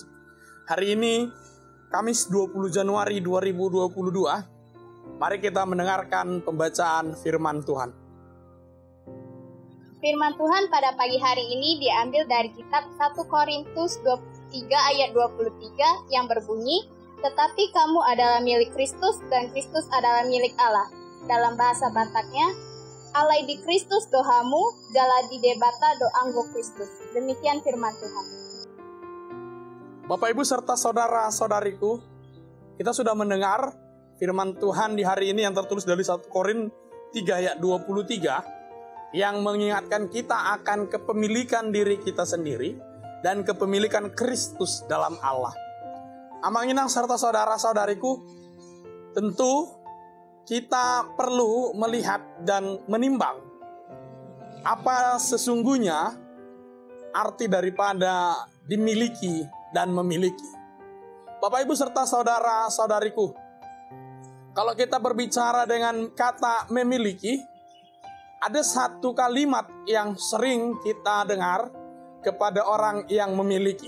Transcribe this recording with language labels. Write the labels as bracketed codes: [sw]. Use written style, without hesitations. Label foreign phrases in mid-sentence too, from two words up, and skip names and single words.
[id] Hari ini, Kamis 20 Januari 2022, mari kita mendengarkan pembacaan firman Tuhan. Firman Tuhan pada pagi hari ini diambil dari kitab 1 Korintus 23 ayat 23 yang berbunyi, "Tetapi kamu adalah milik Kristus dan Kristus adalah milik Allah." [bbc] Dalam bahasa Bataknya, "Alai di Kristus dohamu, jala di debata doanggo Kristus." [id] Demikian firman Tuhan. Bapak Ibu serta saudara-saudariku, kita sudah mendengar firman Tuhan di hari ini yang tertulis dari 1 Korintus 3 ayat 23 yang mengingatkan kita akan kepemilikan diri kita sendiri dan kepemilikan Kristus dalam Allah. [bbc] Amang inang [id] serta saudara-saudariku, tentu kita perlu melihat dan menimbang apa sesungguhnya arti daripada dimiliki dan memiliki. Bapak Ibu serta saudara-saudariku, kalau kita berbicara dengan kata memiliki, ada satu kalimat yang sering kita dengar kepada orang yang memiliki.